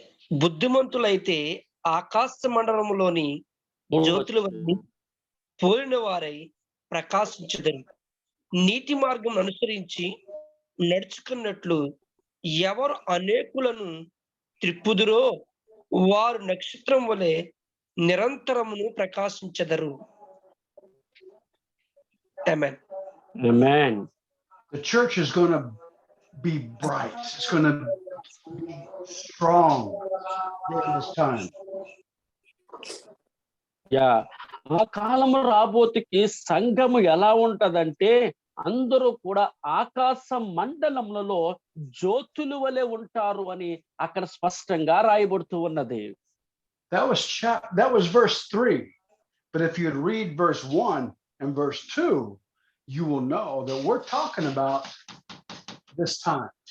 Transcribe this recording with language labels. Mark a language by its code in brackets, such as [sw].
[te] బుద్ధిమంతులైతే ఆకాశ మండలములోని జ్యోతుల వలె పోలిన వారై ప్రకాశించుదురు. నీతి మార్గం అనుసరించి నడుచుకున్నట్లు ఎవరు అనేకులను త్రిప్పుదురో వారు నక్షత్రం వలె నిరంతరమును ప్రకాశించెదరు. [en] Amen. [te] Amen. [en] The church is going to be bright. It's going to be strong during this time. [te] Yeah ఆ కాలము రాబోతుకి సంఘము ఎలా ఉంటదంటే అందరూ కూడా ఆకాశ మండలములలో జ్యోతుల వలె ఉంటారు అని అక్కడ స్పష్టంగా రాయబడుతూ ఉన్నది. [en] That was verse 3. But if you read verse 1 and verse 2, you will know that we're talking about this time.